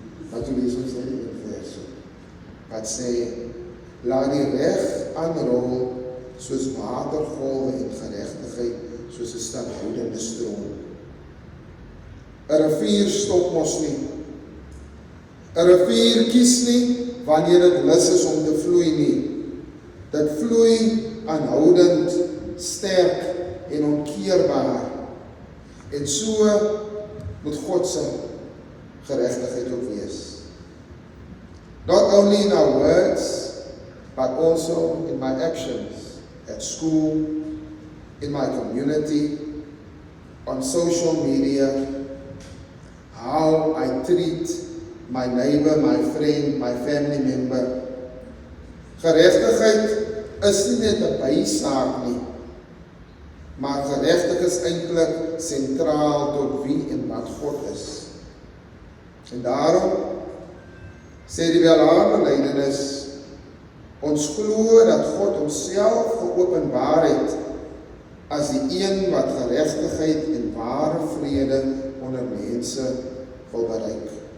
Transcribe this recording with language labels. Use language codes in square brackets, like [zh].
[af] Wat toe lees ons in die vers, wat sê, laat die reg aanrol, soos watergolwe en geregtigheid, soos 'n standhoudende stroom. 'n rivier stop mos nie. 'n Rivier kies nie wanneer dit lus is om te vloei nie. Dit vloei aanhoudend, sterk en onkeerbaar. En so moet God se geregtigheid ook wees. [en] Not only in our words, but also in my actions, at school, in my community, on social media, how I treat my neighbor, my friend, my family member. [af] Geregtigheid is nie net 'n bysaak nie, maar geregtigheid is eintlik sentraal tot wie en wat God is. En daarom sê die welhaarbelydenis, ons glo dat God homself geopenbaar het as die een wat geregtigheid en ware vrede onder mense wil bereik.